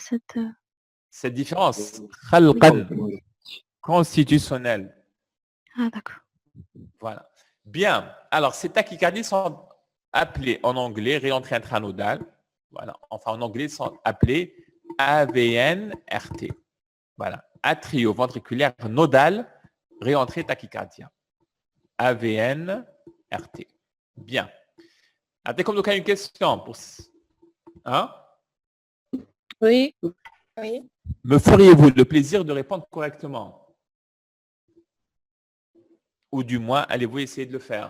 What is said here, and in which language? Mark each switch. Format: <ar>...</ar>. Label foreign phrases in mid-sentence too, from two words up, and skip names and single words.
<fr>cette différence khalqan, constitutionnelle. Ah, d'accord. Voilà. Bien. Alors, ces tachycardies sont appelées en anglais réentrée intranodale. Voilà. Enfin, en anglais, sont appelées AVNRT. Voilà. Atrio-ventriculaire nodale, réentrée tachycardia. AVNRT. Bien. Attends, comme donc, une question pour... Hein? Oui. Oui. Me feriez-vous le plaisir de répondre correctement? Ou du moins, allez-vous essayer de le faire?</fr>